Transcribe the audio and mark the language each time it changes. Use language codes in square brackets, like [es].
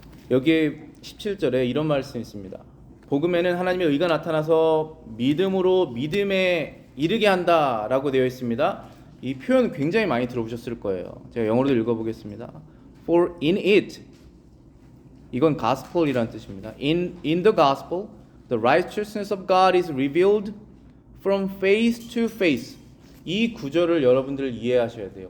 [ko] 여기에 17절에 이런 말씀이 있습니다. 복음에는 하나님의 의가 나타나서 믿음으로 믿음에 이르게 한다라고 되어 있습니다. 이 표현 굉장히 많이 들어보셨을 거예요. 제가 영어로도 읽어보겠습니다. [en] For in it, [ko] 이건 gospel이라는 뜻입니다. [en] In the gospel, the righteousness of God is revealed from face to face. [ko] 이 구절을 여러분들 이해하셔야 돼요.